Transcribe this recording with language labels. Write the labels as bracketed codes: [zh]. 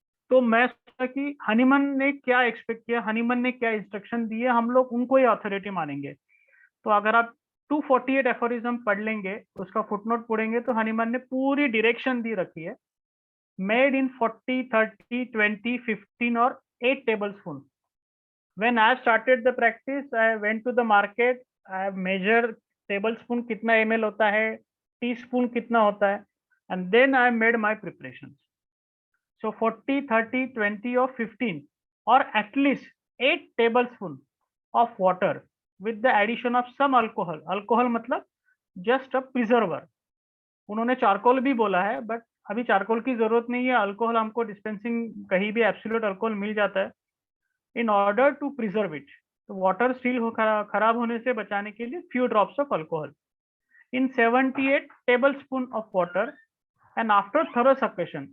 [hi] तो मैं सोचा कि हनीमन ने क्या एक्सपेक्ट किया, हनीमन ने क्या इंस्ट्रक्शन दिए, हम लोग उनको ही अथॉरिटी मानेंगे। तो अगर आप 248 एफोरिज्म पढ़ लेंगे, उसका फुटनोट पढ़ेंगे, तो हनीमन ने पूरी डायरेक्शन दी रखी है, मेड इन 40, 30, 20, 15 और 8 tablespoon। [en] When I started the practice, I went to the market, I have measured tablespoon [hi] कितना ml होता है, [en] teaspoon कितना होता है, and then I made my preparations. So 40, 30, 20 or 15 or at least 8 tablespoon of water with the addition of some alcohol. Alcohol [hi] मतलब [en] just a preserver. [hi] उन्होंने charcoal भी बोला है, बट अभी चारकोल की जरूरत नहीं है, अल्कोहल हमको डिस्पेंसिंग कहीं भी एब्सोल्यूट अल्कोहल मिल जाता है, [en] In order to preserve it. तो water still [hi] हो खराब होने से बचाने के लिए [en] Few drops of alcohol in 78 tablespoon of water and after thorough suction.